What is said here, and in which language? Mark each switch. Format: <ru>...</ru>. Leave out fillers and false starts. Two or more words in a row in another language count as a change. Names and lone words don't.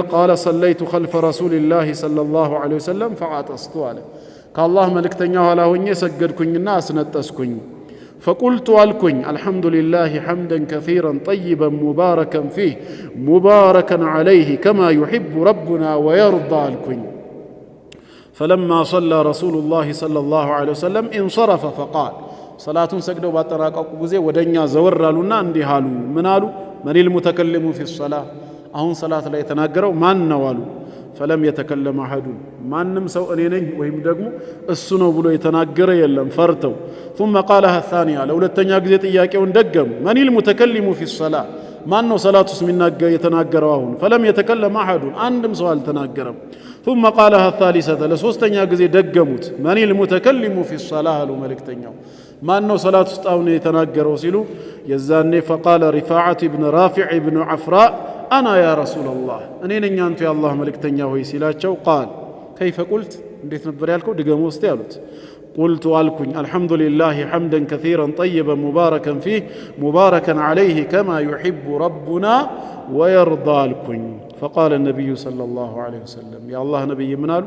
<ar>قال صليت خلف رسول الله صلى الله عليه وسلم فعطست</ar> <am>አለ ከአላህ መልእክተኛ ኋላ ሆኜ ሰገድኩኝና አስነጠስኩኝ።</am> <ar>ፈቁልቱ አልኩኝ الحمد لله حمدا كثيرا طيبا مباركا فيه مباركا عليه كما يحب ربنا ويرضى አልኩኝ። فلما صلى رسول الله صلى الله عليه وسلم انصرف فقال</ar> <am>ሰላቱን ሰግደው ባጠናቀቁ ጊዜ ወደኛ ዘወር አሉና እንዲህ አሉ። ምን አሉ?</am> <ar>من المتكلم في الصلاة</ar> <am>አሁን ሰላት ላይ የተናገረው ማን ነው አሉ።</am> <ar>فلم يتكلم أحد</ar> <am>ማንም ሰው እኔ ነኝ ወይም ደግሞ እሱ ነው ብሎ የተናገረ የለም ፈርተው።</am> <ar>ثم قالها الثانية</ar> <am>ለሁለተኛ ጊዜ ጥያቄውን ደገሙ።</am> <ar>من المتكلم في الصلاة</ar> <am>ማን ነው ሰላት ውስጥ የተናገረው አሁን?</am> <ar>فلم يتكلم أحد</ar> <am>አንድም ሰው አልተናገረም።</am> <ar>ثم قالها الثالثة</ar> <am>ለሶስተኛ ጊዜ ደገሙት።</am> <ar>من المتكلم في الصلاة</ar> <am>አሉ መልእክተኛው ማን ነው ሰላት ውስጥ አሁን የተናገረው ሲሉ የዛኔ</am> <ar>فقال رفاعة بن رافع بن عفراء أنا يا رسول الله</ar> <am>እኔ ነኝ አንቱ የአላህ መልእክተኛ ሆይ ሲላቸው</am> <ar>قال كيف قلت</ar> <am>እንዴት ነበር ያልከው ድገሞ ውስጥ ያሉት ቁልቱ አልኩኝ</am> <ar>الحمد لله حمدا كثيرا طيبا مباركا فيه مباركا عليه كما يحب ربنا ويرضى</ar> <am>አልኩኝ።</am> <ar>فقال النبي صلى الله عليه وسلم</ar> <am>የአላህ ነቢይ ምን አሉ?</am>